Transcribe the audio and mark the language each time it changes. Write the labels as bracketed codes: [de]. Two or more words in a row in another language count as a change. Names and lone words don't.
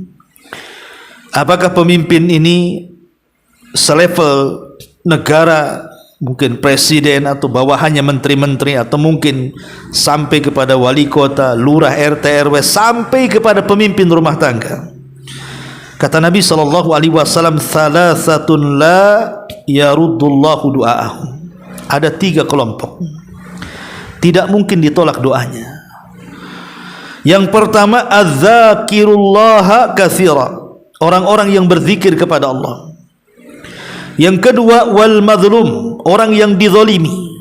[id] Apakah pemimpin ini selevel negara, mungkin presiden atau bawahannya menteri-menteri, atau mungkin sampai kepada wali kota, lurah, RT, RW, sampai kepada pemimpin rumah tangga. Kata Nabi SAW, [ar] ثلاثة لا يرد الله دعاءهم. [id] Ada 3 kelompok, tidak mungkin ditolak doanya. Yang pertama, [ar] الذاكرين الله كثيرا, [id] orang-orang yang berzikir kepada Allah. Yang kedua, [ar] والمظلوم, [id] orang yang dizalimi.